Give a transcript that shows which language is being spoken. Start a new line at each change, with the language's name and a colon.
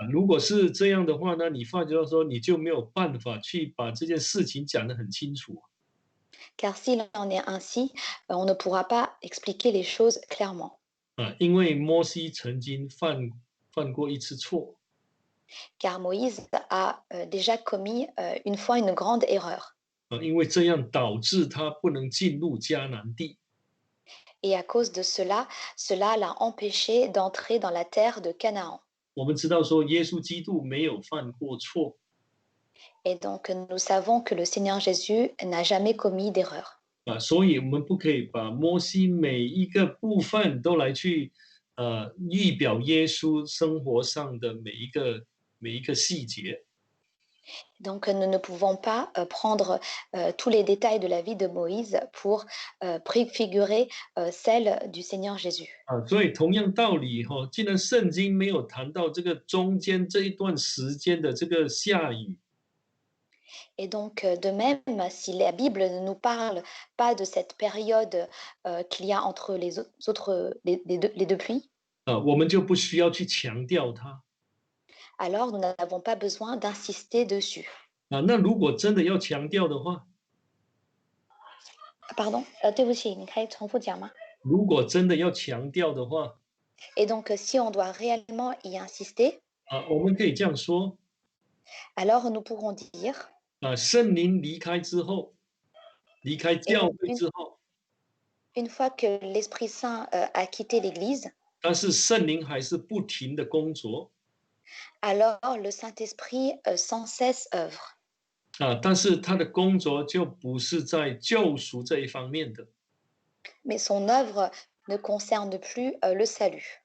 Chinese: 如果是这样的话呢，你发觉到说你就没有办法去把这件事情讲得很清楚。
French: Car s'il en est ainsi, on ne pourra pas expliquer les choses clairement.
Chinese: 因为摩西曾经犯过一次错。
French: Car Moïse a déjà commis une fois une grande erreur.
Chinese: 因为这样导致他不能进入迦南地。
French: Et à cause de cela, cela l'a empêché d'entrer dans la terre de Canaan.
Chinese: 我们知道说耶稣基督没有犯过错。
French: Et donc nous savons que le Seigneur Jésus n'a jamais commis d'erreur.
Chinese: 所以我们不可以把摩西每一个部分都来去预表耶稣生活上的每一个细节。
French: Donc, nous ne pouvons pas prendre tous les détails de la vie de Moïse pour préfigurer celle du Seigneur Jésus.
Chinese: 所以同样道理哈，既然圣经没有谈到这个中间这一段时间的这个下雨，
French: Et donc, de même, si la Bible ne nous parle pas de cette période qu'il y a entre les deux pluies,
Chinese: 我们就不需要去强调它。
French: alors nous n'avons pas besoin d'insister dessus.
Chinese: 那如果真的要强调的话，
French: Pardon?
Chinese: 对不起，你可以重复讲吗？如果真的要强调的话，
French: Et donc, si on doit réellement y insister,
Chinese: 我们可以这样说，
French: alors nous pourrons dire,
Chinese: 圣灵离开之后，离开
French: et
Chinese: 教
French: donc
Chinese: 会之后，
French: une fois que l'Esprit Saint a quitté l'Église,
Chinese: 但是圣灵还是不停的工作。
French: alors le Saint-Esprit sans cesse œuvre.
Chinese: 但是他的工作就不是在救赎这一方面的。
French: Mais son œuvre ne concerne plus le salut.